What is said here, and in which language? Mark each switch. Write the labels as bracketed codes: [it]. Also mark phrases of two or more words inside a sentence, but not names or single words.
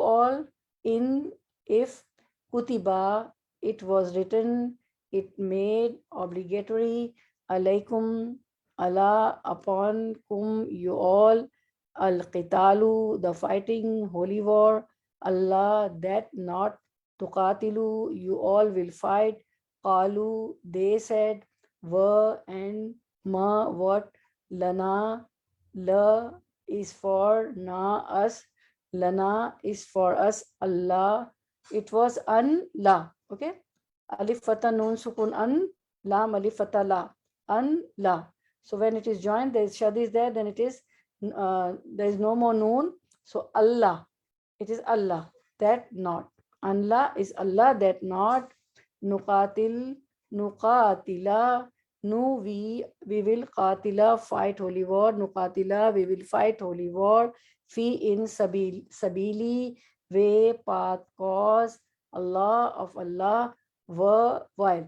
[en] all, in, if, kutiba, it was written, it made obligatory, alaikum, Allah, upon, kum, you all, al-qitalu, the fighting, holy war, Allah, that not, tuqatilu, you all will fight, qalu, they said, wa, and, ma, what, [ar] lana, la, [en] is for, na, us, lana, is for us, Allah, it was an, la, okay, [ar] alif fatah nun sukun an, lam alif fatah la, an, la. [en] So when it is joined, there is shad is there, then it is, there is no more noon, so Allah, it is Allah, that not. Allah is Allah, that not. Nuqatil, nuqatila, nu, we will, qatila, fight holy war, nuqatila, we will fight holy war, fi, in, sabili, way, path, cause, Allah, of Allah, wa, while.